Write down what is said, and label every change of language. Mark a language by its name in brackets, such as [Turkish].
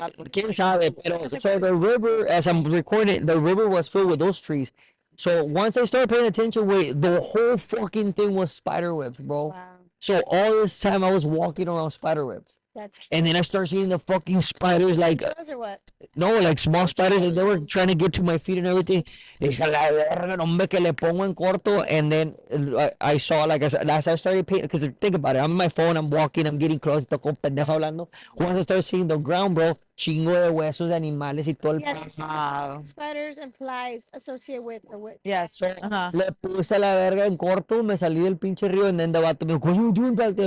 [Spanish] quién sabe, pero [English] so the river, as I'm recording, the river was filled with those trees. So once I started paying attention, wait, the whole fucking thing was spider webs, bro. Wow. So all this time I was walking around spider webs. That's And then I started seeing the fucking spiders, like, those or what? no, like small spiders, and they were trying to get to my feet and everything. [Spanish] Dije, la verga, hombre, que le pongo en corto. [English] And then I saw, like, as I started paying, because think about it, I'm on my phone, I'm walking, I'm getting close, [Spanish] toco pendejo hablando. [English] Once I started seeing the ground, bro, [Spanish] chingo de huesos de animales y todo el [English] Yes. Wow. Spiders and flies associated with the witch. Yes. Ajá. [Spanish] Le puse la verga en corto, me salí del pinche río, [English] and then the [Spanish] vato me dijo, [English] what you doing back there?